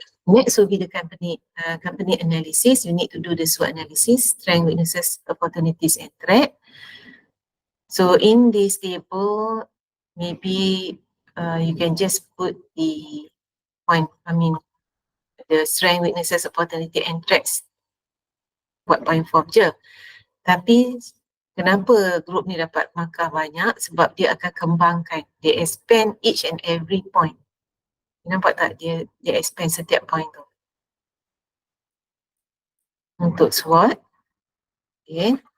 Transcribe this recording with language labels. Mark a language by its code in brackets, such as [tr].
[en] Next will be the company analysis. You need to do the SWOT analysis, strength, weaknesses, opportunities and threat. So in this table, maybe you can just put the point, the strength, weaknesses, opportunity and threats. [ms] Buat point form je. Tapi Kenapa grup ni dapat markah banyak? Sebab dia akan kembangkan. Dia [en] expand each and every point. [ms] Nampak tak dia expand setiap point tu. Untuk SWOT. Okay.